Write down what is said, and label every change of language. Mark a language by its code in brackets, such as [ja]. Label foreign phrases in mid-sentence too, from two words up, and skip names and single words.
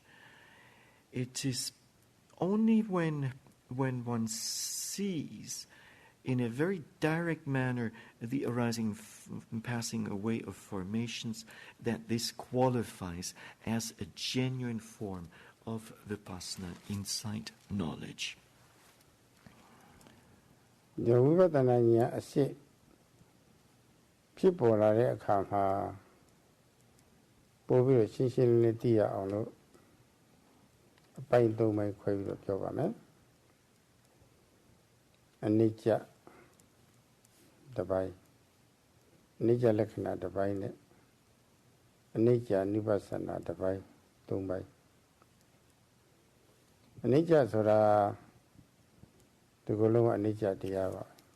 [en] It is only when one sees in a very direct manner the arising and passing away of formations that this qualifies as a genuine form of Vipassana insight knowledge. [my] ဒီဝိပဿနာဉာဏ်အစစ်ဖြစ်ပေါ်လာတဲ့အခါမှာပို့ပြီးတော့ရှင်းရှင်းလင်းလင်းသိရအောင်လို့အပိုင်း၃ပိုင်းခွဲပြီးတော့ပြောပါမယ် အနိစ္စတစ်ပိုင်းအနိစ္စလက္ခဏာတစ်ပိုင်းနဲ့အနိစ္စနိဗ္ဗာန်တစ်ပိုင်း၃ပိုင်းအနိစ္စဆိုတာဒီကုလုံးကအနိစ္စတရားပါ